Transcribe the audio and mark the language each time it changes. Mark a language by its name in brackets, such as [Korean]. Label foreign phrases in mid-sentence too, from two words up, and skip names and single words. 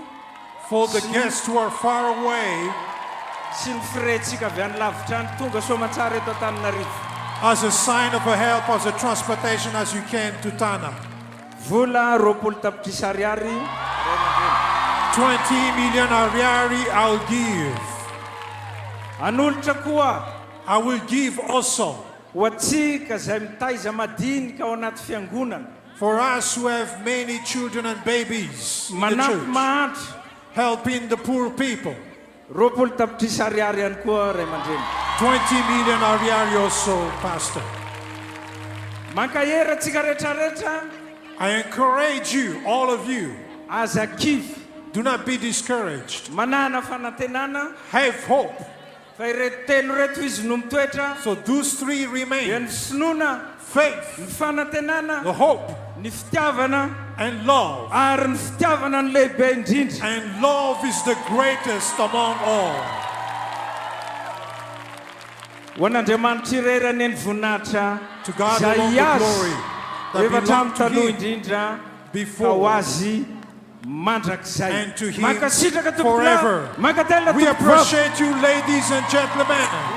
[English] for the guests who are far away, [Malagasy] sy ny firentsika avy any lavitra any tonga soamantsara eto Antananarivo. [English] as a sign of a help, as a transportation as you can to Tana. [Malagasy] Vola 20 tapitrisa ariary. [English] 20 million ariary I'll give. [Malagasy] Anolotra koa, [English] I will give also. [Malagasy] Ho atsika zay mitaiza madinika ao anaty fiangonana. [English] For us who have many children and babies in the [Malagasy] Manampy [English] church, [Malagasy] mahantra. [English] helping the poor people. [Malagasy] 20 tapitrisa ariary ihany koa ray aman-dreny. [English] 20 million ariary also, Pastor. [Malagasy] Mankahera atsika rehetrarehetra. [English] I encourage you, all of you, [Malagasy] aza kivy. [English] do not be discouraged. [Malagasy] Manana fanantenana. [English] Have hope. [Malagasy] Fa ireto telo reto izy no mitoetra. [English] So those three remain. [Malagasy] Ny finoana, [English] faith, [Malagasy] ny fanantenana, [English] the hope, [Malagasy] ny fitiavana, [English] and love. [Malagasy] Ary ny fitiavana ny lehibe indrindra. [English] And love is the greatest among all. [Malagasy] Ho an'Andriamanitra irerany ny voninahitra [English] To God alone the glory that [Malagasy] rehefa [English] belongs to [Malagasy] taloha [English] Him [Malagasy] indrindra [English] before [Malagasy] ka ho azy mandrakizay. [English] and to Him [Malagasy] Mankasitraka [English] forever. [Malagasy] tompona, mankatelina [English] We [Malagasy] tompoko. [English] appreciate you, ladies and gentlemen.